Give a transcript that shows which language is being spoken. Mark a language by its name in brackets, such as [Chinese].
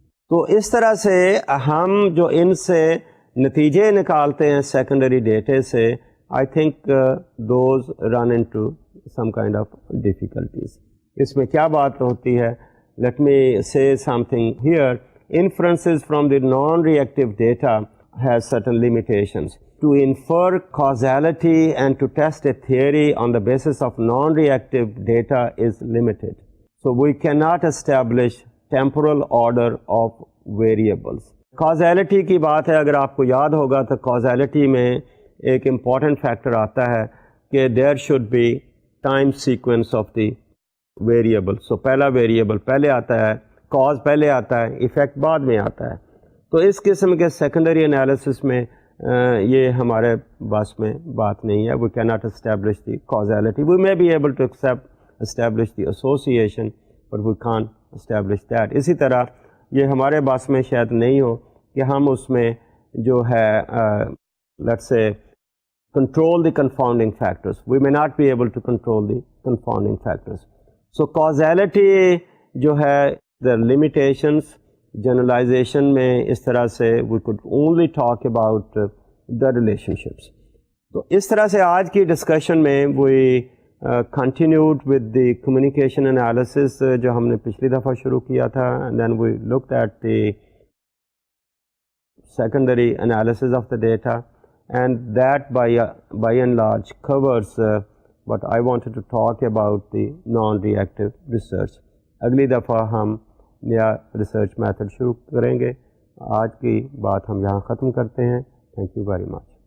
[Urdu] تو اس طرح سے ہم جو ان سے نتیجے نکالتے ہیں سیکنڈری ڈیٹے سے, [English] I think those run into some kind of difficulties. [Urdu] اس میں کیا بات ہوتی ہے, [English] Let me say something here. Inferences from the non-reactive data has certain limitations. To infer causality and to test a theory on the basis of non-reactive data is limited. So we cannot establish temporal order of variables. [Urdu] Causality کی بات ہے, اگر آپ کو یاد ہوگا تو causality میں ایک important factor آتا ہے کہ [English] there should be time sequence of the variable. [Urdu] So پہلا variable پہلے آتا ہے, کاز پہلے آتا ہے, ایفیکٹ بعد میں آتا ہے. تو اس قسم کے سیکنڈری انالیسس میں یہ ہمارے بس میں بات نہیں ہے. [English] We can not establish the causality. We may be able to establish the association, but we can establish that. [Urdu] اسی طرح یہ ہمارے بس میں شاید نہیں ہو کہ ہم اس میں جو ہے [English] Let's say control the confounding factors. We may not be able to control the confounding factors. So causality [Urdu] جو ہے, [English] the limitations, generalization [Urdu] میں اس طرح سے [English] we could only talk about the relationships. [Urdu] تو اس طرح سے آج کی ڈسکشن میں [English] we continued with the communication analysis [Urdu] جو ہم نے پچھلی دفعہ شروع کیا تھا, [English] and then we looked at the secondary analysis of the data, and that by and large covers what I wanted to talk about the non-reactive research. [Urdu] اگلی دفعہ ہم نیا ریسرچ میتھڈ شروع کریں گے. آج کی بات ہم یہاں ختم کرتے ہیں. [English] Thank you very much.